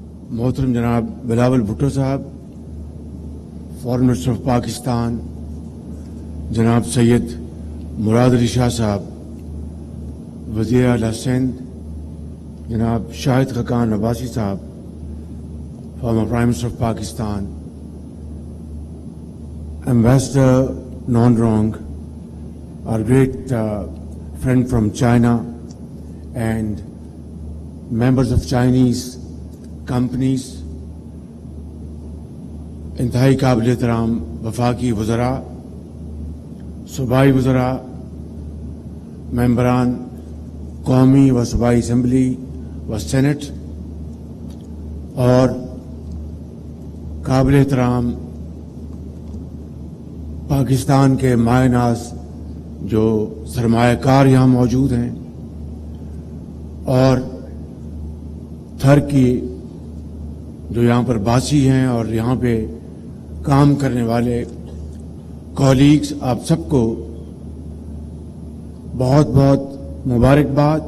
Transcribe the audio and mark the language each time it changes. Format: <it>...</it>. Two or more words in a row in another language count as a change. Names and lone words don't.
<ur>محترم جناب بلاول بھٹو صاحب,</ur> <en>Foreign Minister of Pakistan</en> <ur>جناب سید مراد علی شاہ صاحب، وزیر اعلیٰ سندھ جناب شاہد خاقان عباسی صاحب,</ur> <en>former Prime Minister of Pakistan, Ambassador Non Rong, our great friend from China, and members of Chinese companies,</en> <ur>انتہائی قابل احترام وفاقی وزرا، صوبائی وزرا، ممبران قومی و صوبائی اسمبلی و سینیٹ, اور قابل احترام پاکستان کے مایہ ناز جو سرمایہ کار یہاں موجود ہیں، اور تھر کی جو یہاں پر باسی ہیں اور یہاں پے کام کرنے والے کولیگز، آپ سب کو بہت بہت مبارکباد.</ur>